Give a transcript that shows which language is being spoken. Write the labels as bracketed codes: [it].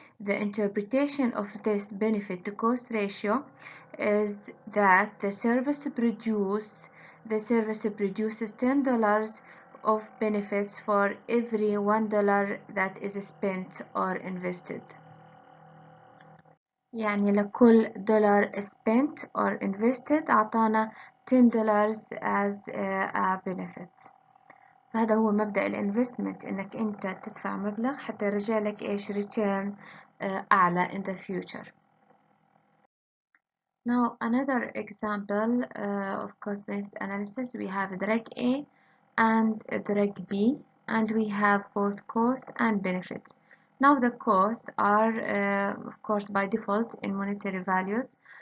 [en] The interpretation of this benefit to cost ratio is that the service produces $10 of benefits for every $1 that is spent or invested. [ar] يعني لكل دولار [en] spent or invested [ar] أعطانا $10 [en] as a benefit. [ar] فهذا هو مبدأ الانفستمنت، إنك أنت تدفع مبلغ حتى يرجع لك إيش return أعلى [en] in the future. Now another example of cost benefit analysis, we have drug A and drug B, and we have both costs and benefits. Now the costs are, of course, by default in monetary values.